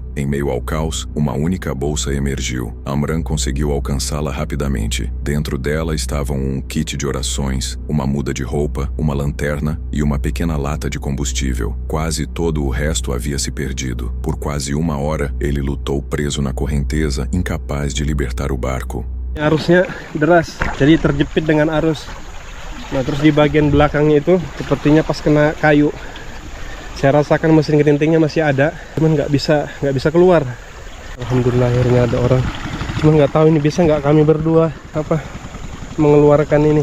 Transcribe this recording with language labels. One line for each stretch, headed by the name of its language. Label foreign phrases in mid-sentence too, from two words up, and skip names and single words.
Portuguese: Em meio ao caos, uma única bolsa emergiu. Amran conseguiu alcançá-la rapidamente. Dentro dela estavam um kit de orações, uma muda de roupa, uma lanterna e uma pequena lata de combustível. Quase todo o resto havia se perdido. Por quase 1 hora, ele lutou preso na correnteza, incapaz de libertar o barco.
Indonesian: Arusnya deras, jadi terjepit dengan arus. Nah, terus di bagian belakangnya itu sepertinya pas kena kayu. Saya rasakan mesin gerintingnya masih ada, cuman nggak bisa keluar. Alhamdulillah akhirnya ada orang. Cuma nggak tahu ini bisa nggak kami berdua mengeluarkan ini.